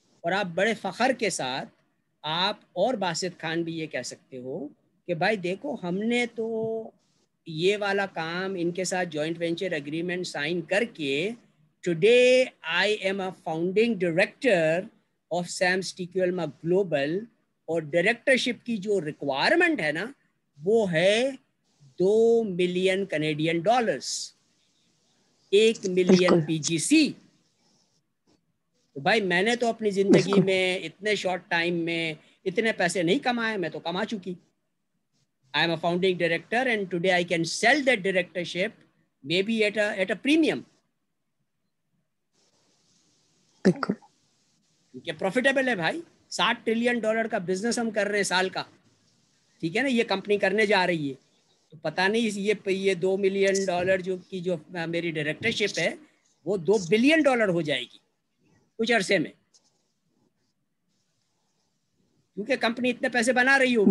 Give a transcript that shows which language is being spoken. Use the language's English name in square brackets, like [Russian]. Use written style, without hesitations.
[Urdu] اور آپ بڑے فخر کے ساتھ آپ اور باسط خان بھی یہ کہہ سکتے ہو کہ بھائی دیکھو ہم نے تو یہ والا کام ان کے ساتھ جوائنٹ وینچر اگریمنٹ سائن کر کے, [English] today I am a founding director of Sems T Q L global, [Urdu] اور ڈائریکٹرشپ کی جو ریکوائرمنٹ ہے نا وہ ہے $2 ملین کینیڈین, 1 ملین پی جی سی. تو بھائی میں نے تو اپنی زندگی میں اتنے شارٹ ٹائم میں اتنے پیسے نہیں کمائے, میں تو کما چکی. [English] I am a founding director and today I can sell that directorship maybe at a premium. [Urdu] کیونکہ پروفیٹیبل ہے بھائی, $60 ٹریلین کا بزنس ہم کر رہے ہیں سال کا, ٹھیک ہے نا, یہ کمپنی کرنے جا رہی ہے. تو پتہ نہیں یہ $2 ملین جو میری ڈائریکٹرشپ ہے وہ $2 بلین ہو جائے گی کچھ عرصے میں, کیونکہ کمپنی اتنے پیسے بنا رہی ہوگی.